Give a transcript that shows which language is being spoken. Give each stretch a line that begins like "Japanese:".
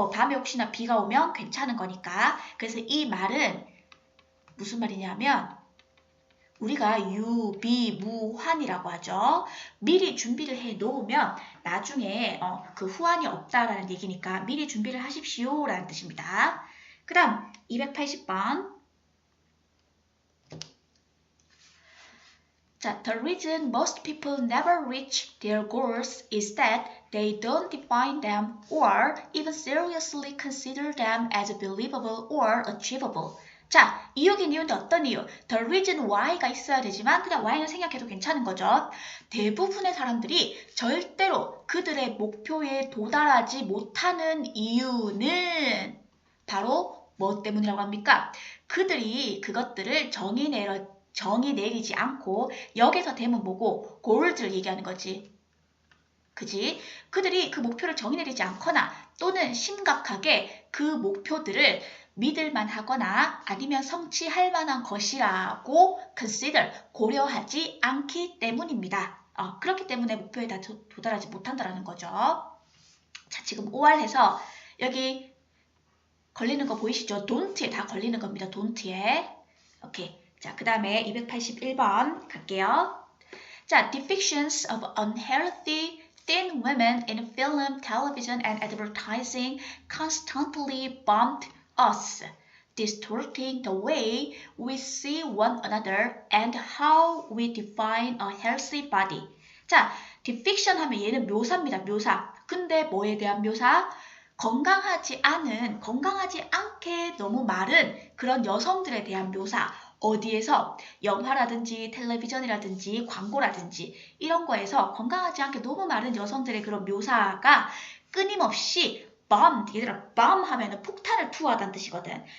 Korean: 밤에 혹시나 비가 오면 괜찮은 거니까. 그래서 이 말은 무슨 말이냐면 우리가 유비무환이라고 하죠. 미리 준비를 해 놓으면 나중에 그 후환이 없다라는 얘기니까 미리 준비를 하십시오 라는 뜻입니다. 그 다음 280번 자,
English: the reason most people never reach their goals is that they don't define them or even seriously consider them as believable or achievable.
Korean: 자, 이유긴 이유인데 어떤 이유? The reason why가 있어야 되지만 그냥 why는 생략해도 괜찮은 거죠. 대부분의 사람들이 절대로 그들의 목표에 도달하지 못하는 이유는 바로 뭐 때문이라고 합니까? 그들이 그것들을 정의 내리지 않고 여기서 대문 뭐고 goals를 얘기하는 거지. 그지? 그들이 그 목표를 정의 내리지 않거나 또는 심각하게 그 목표들을 믿을만 하거나 아니면 성취할 만한 것이라고 consider, 고려하지 않기 때문입니다. 그렇기 때문에 목표에 다 도달하지 못한다는 거죠. 자, 지금 OR해서 여기 걸리는 거 보이시죠? don't에 다 걸리는 겁니다. don't에. 오케이. 자, 그 다음에 281번 갈게요.
English: 자, depictions of unhealthy thin women in film, television, and advertising constantly bombed us, distorting the way we see one another and how we define a healthy body.
Korean: 자, depiction 하면 얘는 묘사입니다. 묘사. 근데 뭐에 대한 묘사? 건강하지 않게 너무 마른 그런 여성들에 대한 묘사. 어디에서? 영화라든지 텔레비전이라든지 광고라든지 이런 거에서 건강하지 않게 너무 마른 여성들의 그런 묘사가 끊임없이 bomb, 얘들아 bomb 하면은 폭탄을 투하하다는 뜻이거든.